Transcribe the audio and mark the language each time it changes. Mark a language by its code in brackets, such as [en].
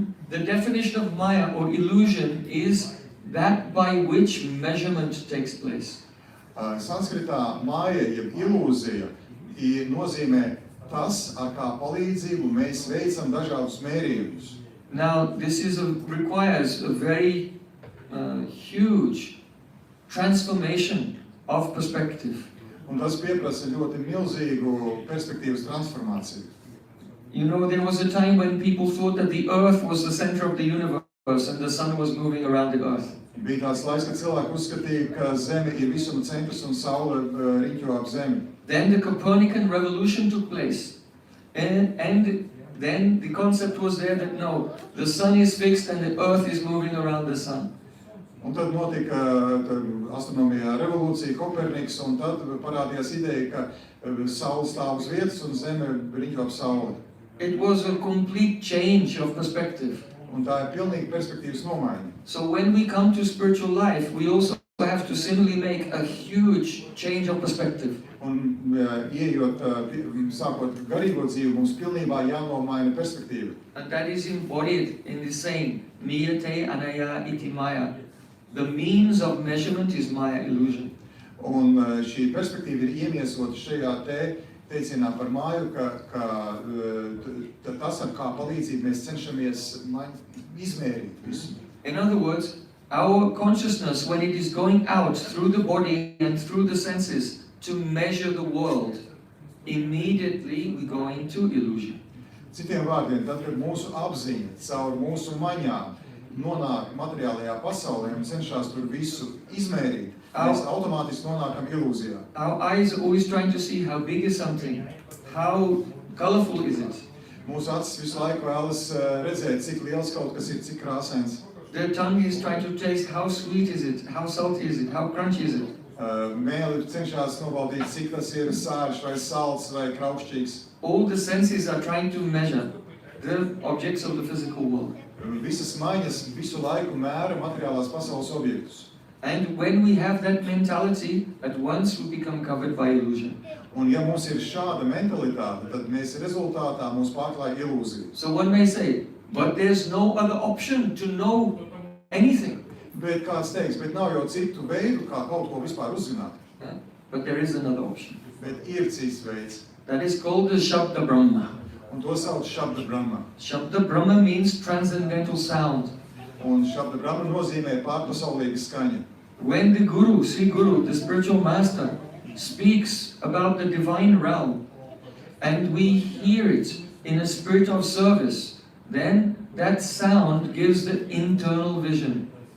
[en] The definition of maya or illusion is that by which measurement takes place. [lv] Sanskritā māja, jeb ilūzija, nozīmē tas, ar kā palīdzību mēs veicam dažādus mērījumus. [en] Now, requires a very huge transformation of perspective. [lv] Un tas pieprasa ļoti milzīgu perspektīvas transformāciju. [en] You know, there was a time when people thought that the earth was the center of the universe and the sun was moving around the earth. [lv] Bija tāds laiks, kad cilvēki uzskatīja, ka Zeme ir visuma centrs un Saule riņķo ap Zemi. [en] Then the Copernican revolution took place. And then the concept was there that no, the sun is fixed and the earth is moving around the sun. [lv] Un tad notika astronomijā revolūcija, Koperniks, un tad parādījās ideja, ka Saule stāv uz vietas un Zeme riņķo ap Sauli. [en] It was a complete change of perspective. [lv] Un tā ir pilnīgi perspektīvas nomaiņa. [en] So when we come to spiritual life, we also have to similarly make a huge change of perspective. [lv] Un ieejot, sākot garīgo dzīvi, mums pilnībā jānomaina perspektīva. [en] And that is embodied in the saying, [sa] Miyate anaya iti maya. [en] The means of measurement is maya illusion. [lv] Un šī perspektīva ir iemiesota šajā teicienā par māju, ka tas, ar kā palīdzību mēs cenšamies izmērīt visu. [en] In other words, our consciousness, when it is going out through the body and through the senses to measure the world, immediately we go into illusion. [lv] Citiem vārdiem, tad, kad mūsu apziņa caur mūsu maņām nonāk materiālajā pasaulē un cenšas tur visu izmērīt, mēs automātiski nonākam ilūzijā. [en] Our eyes are always trying to see how big is something, how colorful is it. [lv] Mūsu acis visu laiku vēlas redzēt, cik liels kaut kas ir, cik krāsains. [en] The tongue is trying to taste how sweet is it, how salty is it, how crunchy is it. [lv] Mēli cenšas nobaudīt, cik tas ir sārš vai salds vai kraukšķīgs. [en] All the senses are trying to measure the objects of the physical world. [lv] Visas maņas visu laiku mēra materiālās pasaules objektus. [en] And when we have that mentality, at once we become covered by illusion. [lv] Un ja mums ir šāda mentalitāte, tad mēs rezultātā mūs pārklāj ilūzija. [en] So one may say, but there's no other option to know anything. [lv] Bet kāds teiks, bet nav jau citu veidu, kā kaut ko vispār uzzināt. [en] Yeah? But there is another option. [lv] Bet ir cits veids. [en] That is called the Shabda Brahma. [lv] Un to sauc Shabda Brahma. [en] Shabda Brahma means transcendental sound. [lv] Un Shabda Brahma nozīmē pārpasaulīga skaņa. [en] When the Guru, Sri Guru, the spiritual master, speaks about the divine realm, and we hear it in a spirit of service, then that sound gives the internal vision.